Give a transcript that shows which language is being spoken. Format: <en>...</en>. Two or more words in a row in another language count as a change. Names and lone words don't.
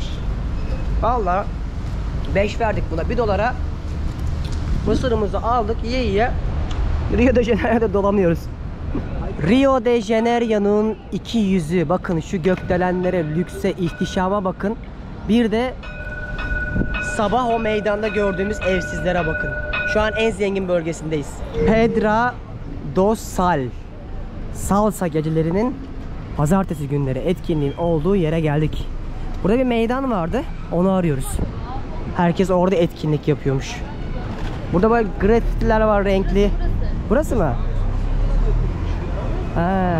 <tr>Vallahi 5 verdik buna, 1 dolara mısırımızı aldık, yiye Rio de Janeiro'da dolanıyoruz. Rio de Janeiro'nun iki yüzü, bakın şu gökdelenlere, lükse, ihtişama bakın. Bir de sabah o meydanda gördüğümüz evsizlere bakın. Şu an en zengin bölgesindeyiz. Pedra dos Sal, salsa gecelerinin pazartesi günleri etkinliğin olduğu yere geldik. Burada bir meydan vardı, onu arıyoruz. Herkes orada etkinlik yapıyormuş. Burada böyle grafitiler var, renkli. Burası mı? Ha.</tr>